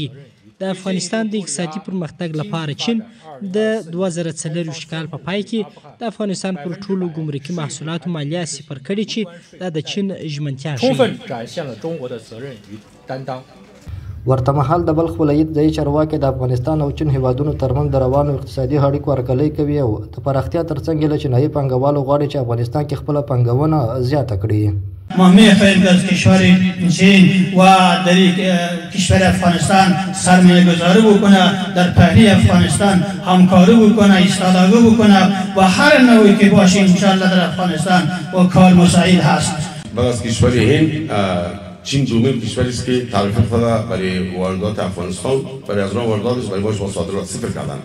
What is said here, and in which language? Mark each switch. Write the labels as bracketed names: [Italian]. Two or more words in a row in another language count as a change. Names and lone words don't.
[Pashto] د افغانستان د اقتصادي پرمختګ لپاره چین د 2024 کال په پای کې د افغانستان پر ټولو ګمرکي محصولاتو مالیه صفر کړې چې دا د چین ژمنتیا ښیي. ورته مهال د بلخ ولایت ځایي چارواکي د افغانستان او چین هیوادونو ترمنځ د روانو اقتصادي اړیکو هرکلی کوي او د پراختیا ترڅنګ له چینایي پانګوالو غواړي چې افغانستان کې خپله پانګونه زیاته کړي. [Persian] ما میخواهیم که از کشور چین و در کشور افغانستان سرمایه گذاری بکنه، در پهنه افغانستان همکاری بکنه، ایستادگی بکنه و هر نوعی که باشه انشاءالله در افغانستان و کار مساعد هست. از کشور هند چین دومین کشوری است که تعرفه خود برای واردات افغانستان برای از راه وارداتش برای باش با صادرات صفر کردن.